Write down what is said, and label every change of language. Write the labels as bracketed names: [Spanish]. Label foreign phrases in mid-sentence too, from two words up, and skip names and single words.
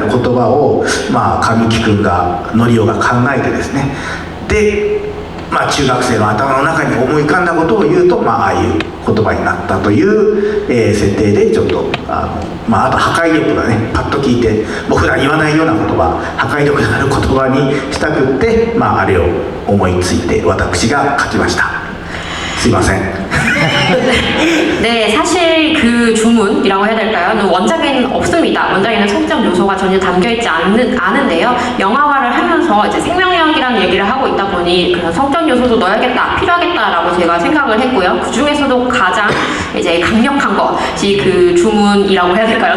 [Japanese] 言葉を神木君がノリオが考えてですねで中学生の頭の中に思い浮かんだことを言うとああいう言葉になったという、設定でちょっとあと破壊力がねパッと聞いて普段言わないような言葉破壊力のある言葉にしたくってあれを思いついて私が書きました。すいません。 [Korean] 네, 사실 그 주문이라고 해야 될까요? 원작에는 없습니다. 원작에는 성적 요소가 전혀 담겨있지 않은데요. 영화화를 하면서 이제 생명력이라는 얘기를 하고 있다 보니 그런 성적 요소도 넣어야겠다, 필요하겠다라고 제가 생각을 했고요. 그 중에서도 가장 이제 강력한 것이 그 주문이라고 해야 될까요?